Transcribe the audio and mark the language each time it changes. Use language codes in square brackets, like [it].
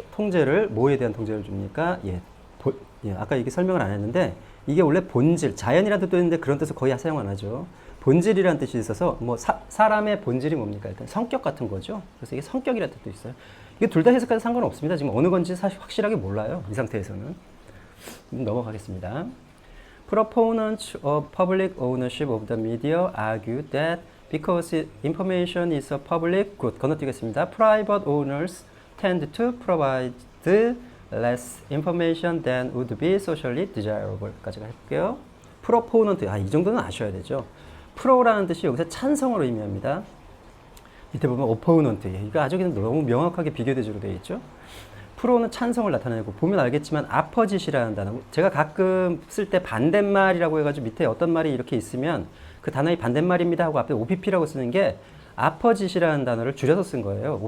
[ko] 통제를, 뭐에 대한 통제를 줍니까? 아까 이게 설명을 안 했는데 이게 원래 본질, 자연이라는 뜻도 있는데 그런 뜻을 거의 사용 안 하죠. 본질이라는 뜻이 있어서 뭐 사람의 본질이 뭡니까? 일단 성격 같은 거죠. 그래서 이게 성격이라는 뜻도 있어요. 이게 둘 다 해석해도 상관없습니다. 지금 어느 건지 사실 확실하게 몰라요. 이 상태에서는. 넘어가겠습니다. [en] Proponents of public ownership of the media argue that because information is a public good, [ko] 건너뛰겠습니다. [en] Private owners tend to provide less information than would be socially desirable. [ko] 까지 할게요. Proponent, 이 정도는 아셔야 되죠. Pro라는 뜻이 여기서 찬성으로 의미합니다. 밑에 보면 opponent, 이거 아주 그냥 너무 명확하게 비교대조로 되어 있죠. Pro는 찬성을 나타내고, 보면 알겠지만 opposite이라는 단어, 제가 가끔 쓸 때 반대말이라고 해가지고 밑에 어떤 말이 이렇게 있으면 그 단어의 반대말입니다 하고 앞에 OPP라고 쓰는 게 opposite이라는 단어를 줄여서 쓴 거예요.